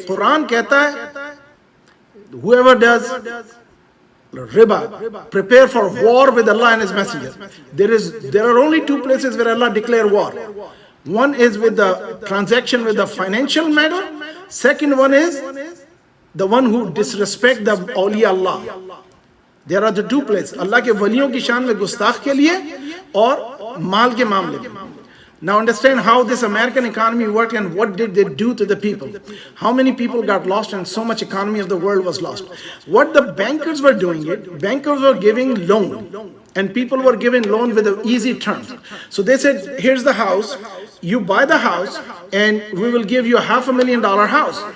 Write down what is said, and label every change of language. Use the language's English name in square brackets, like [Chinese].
[English] Quran [Hindi] कहता है [English] whoever does riba, prepare for war with Allah and His Messenger. There are only 2 places where Allah declare war. One is with the transaction with the financial matter. Second one is the one who disrespect the awliya Allah. There are the 2 places. [Hindi] Allah के वलियों की शान में गुस्ताख के लिए और माल के मामले में. [English] Now understand how this American economy worked and what did they do to the people. How many people got lost and so much economy of the world was lost. What the bankers were doing bankers were giving loan and people were given loan with easy terms. So they said, here's the house, you buy the house and we will give you a $500,000 house.